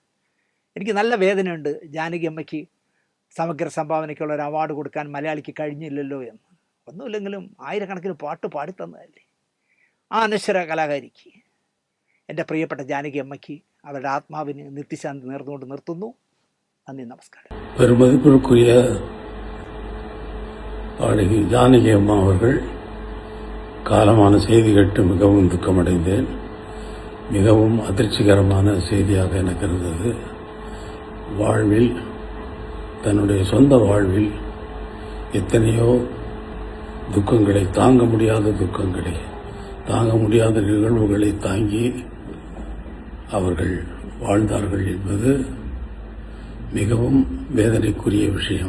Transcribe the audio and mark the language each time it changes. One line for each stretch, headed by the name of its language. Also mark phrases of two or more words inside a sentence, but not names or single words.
Malayalam: എനിക്ക് നല്ല വേദനയുണ്ട് ജാനകിയമ്മയ്ക്ക് സമഗ്ര സംഭാവനയ്ക്കുള്ള ഒരു അവാർഡ് കൊടുക്കാൻ മലയാളിക്ക് കഴിഞ്ഞില്ലല്ലോ എന്ന്. ഒന്നുമില്ലെങ്കിലും ആയിരക്കണക്കിന് പാട്ട് പാടിത്തന്നതല്ലേ. ആ അനശ്വര കലാകാരിക്ക്, എൻ്റെ പ്രിയപ്പെട്ട ജാനകിയമ്മയ്ക്ക് അവരുടെ ആത്മാവിന് നിത്യശാന്തി നേർന്നുകൊണ്ട് നിർത്തുന്നു. നന്ദി, നമസ്കാരം.
Tamil: பெருமதிப்பிற்குரிய பாடகி ஜானகி அம்மா அவர்கள் காலமான செய்தி கேட்டு மிகவும் துக்கமடைந்தேன். மிகவும் அதிர்ச்சிகரமான செய்தியாக எனக்கு இருந்தது. வாழ்வில், தன்னுடைய சொந்த வாழ்வில் எத்தனையோ துக்கங்களை, தாங்க முடியாத துக்கங்களை, தாங்க முடியாத நிகழ்வுகளை தாங்கி அவர்கள் வாழ்ந்தார்கள் என்பது மிகவும் வேதனைக்குரிய விஷயம்.